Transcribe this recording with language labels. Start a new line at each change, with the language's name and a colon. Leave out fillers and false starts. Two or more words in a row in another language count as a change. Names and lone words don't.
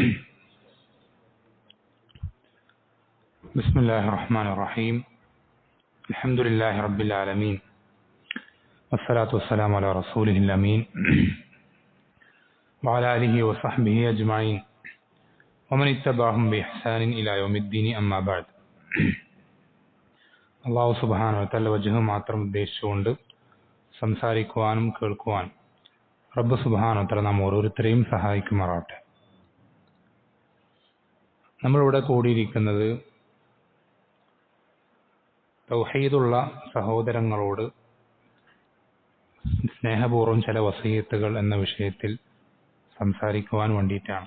Arabic: بسم الله الرحمن الرحيم. الحمد لله رب العالمين، والصلاة والسلام على رسوله الأمين وعلى آله وصحبه أجمعين ومن اتبعهم بإحسان إلى يوم الدين. أما بعد. الله سبحانه وتعالى
Malayalam: വജ്ഹ് മാത്രം ഉദ്ദേശിച്ചുകൊണ്ട് സംസാരിക്കുവാനും കേൾക്കുവാനും
Arabic: رب سبحانه وتعالى
Malayalam: നാം ഓരോരുത്തരെയും സഹായിക്കുമാറാവട്ടെ. നമ്മളിവിടെ കൂടിയിരിക്കുന്നത് തൗഹീദുള്ള സഹോദരങ്ങളോട് സ്നേഹപൂർവ്വം ചില വസീയത്തുകൾ എന്ന വിഷയത്തിൽ സംസാരിക്കുവാൻ വേണ്ടിയിട്ടാണ്.